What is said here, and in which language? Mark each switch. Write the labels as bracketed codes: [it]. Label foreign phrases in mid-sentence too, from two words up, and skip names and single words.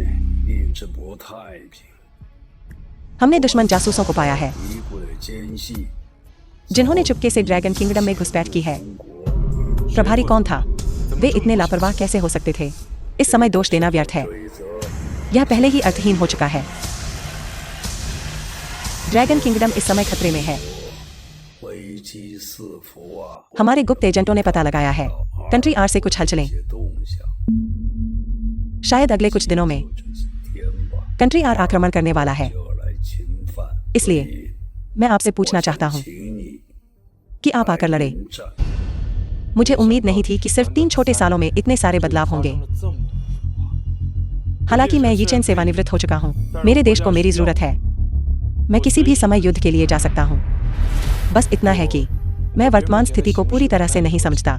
[hi] हमने दुश्मन जासूसों को पाया है जिन्होंने चुपके से ड्रैगन किंगडम में घुसपैठ की है। प्रभारी कौन था? वे इतने लापरवाह कैसे हो सकते थे? इस समय दोष देना व्यर्थ है। यह पहले ही अर्थहीन हो चुका है। ड्रैगन किंगडम इस समय खतरे में है। [zh] 危机四伏啊！ [hi] हमारे गुप्त एजेंटों ने पता लगाया है कंट्री आर से कुछ हलचलें। [zh] 些动向， [hi] शायद अगले कुछ दिनों में [zh] 这几天吧， [hi] कंट्री आर आक्रमण करने वाला है। [zh] 就要来侵犯。 [hi] इसलिए मैं आपसे पूछना चाहता हूँ [zh] 请你 [hi] कि आप आकर लड़े। [zh] 迎战。 [hi] मुझे उम्मीद नहीं थी कि सिर्फ 3 छोटे सालों में इतने सारे बदलाव होंगे। हालांकि मैं यीचेन सेवानिवृत्त हो चुका हूँ, मेरे देश को मेरी जरूरत है। मैं किसी भी समय युद्ध के लिए जा सकता हूँ। बस इतना है कि मैं वर्तमान स्थिति को पूरी तरह से नहीं समझता।